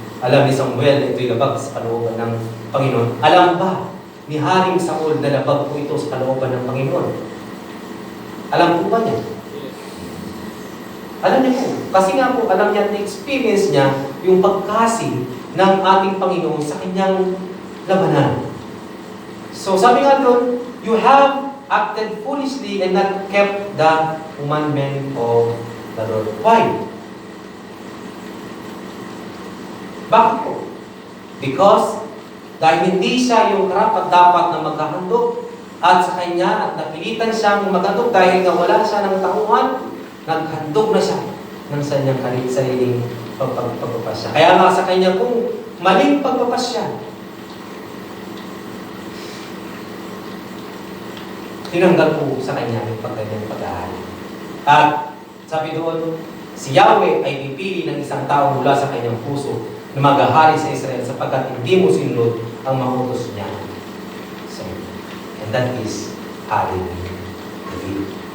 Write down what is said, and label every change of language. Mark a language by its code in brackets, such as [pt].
[tl] Alam ni Samuel na ito'y labag sa kalooban ng Panginoon. Alam ba ni Haring Saul na labag po ito sa kalooban ng Panginoon? Alam po ba niya? Alam niya po. Kasi nga po, alam niya, na-experience niya yung pagkasi ng ating Panginoon sa kanyang labanan. [en] So [tl] sabi nga doon, [en] you have acted foolishly and not kept the commandment of the Lord. Why? [tl] Bakit po? Because dahil hindi siya yung karapat-dapat na magkahandog at sa kanya at napilitan siyang maghandog dahil nga wala siya ng tauhan, naghandog na siya ng sanyang sariling pagpapasya. Kaya nga sa kanya kung maling pagpapasya, tinanggal po sa kanya yung pagkanyang pag-ahari. At sabi doon, si Yahweh ay pipili ng isang tao mula sa kanyang puso na maghahari sa Israel sapagkat hindi mo sinunod ang mga utos niya. [en] So, and that is Hari David.